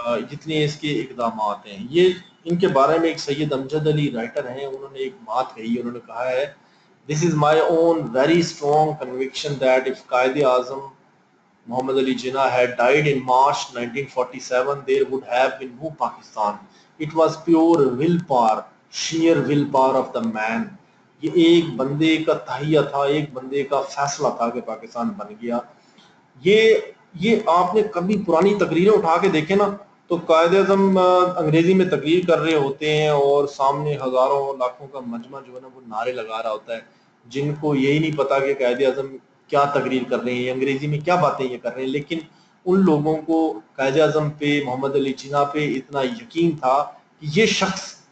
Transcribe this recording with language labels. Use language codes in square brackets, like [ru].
[ur] جتنے اس کے اقدامات ہیں۔ یہ ان کے بارے میں ایک سید امجد علی رائٹر ہیں، انہوں نے ایک بات کہی، انہوں نے کہا ہے [en] This is my own very strong conviction that if Qaid Azam Muhammad Ali Jinnah had died in March 1947, there would have been no Pakistan. It was pure willpower, sheer willpower of the man. [ur] یہ ایک بندے کا تہیہ تھا، ایک بندے کا فیصلہ تھا کہ پاکستان بن گیا۔ یہ آپ نے کبھی پرانی تقریریں اٹھا کے دیکھیں نا، تو قائد اعظم انگریزی میں تقریر کر رہے ہوتے ہیں اور سامنے ہزاروں لاکھوں کا مجمع جو ہے نا وہ نعرے لگا رہا ہوتا ہے، جن کو یہی نہیں پتا کہ قائد اعظم کیا تقریر کر رہے ہیں، انگریزی میں کیا باتیں یہ کر رہے ہیں، لیکن ان لوگوں کو قائد اعظم پہ، محمد علی جناح پہ اتنا یقین تھا کہ یہ شخص